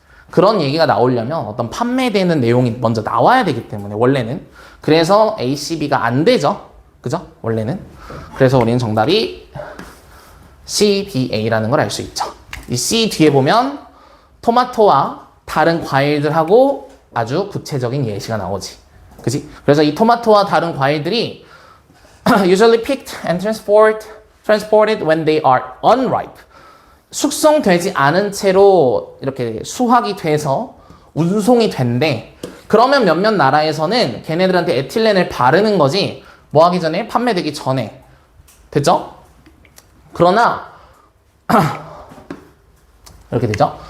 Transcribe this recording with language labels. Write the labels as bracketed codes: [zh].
[ko] 그런 얘기가 나오려면 어떤 판매되는 내용이 먼저 나와야 되기 때문에 원래는. 그래서 ACB가 안 되죠. 그죠? 원래는. 그래서 우리는 정답이 CBA라는 걸 알 수 있죠. 이 C 뒤에 보면 토마토와 다른 과일들하고 아주 구체적인 예시가 나오지. 그지? 그래서 이 토마토와 다른 과일들이 [en] usually picked and transported when they are unripe. [ko] 숙성되지 않은 채로 이렇게 수확이 돼서 운송이 된대. 그러면 몇몇 나라에서는 걔네들한테 에틸렌을 바르는 거지 뭐 하기 전에? 판매되기 전에. 됐죠? 그러나 이렇게 되죠.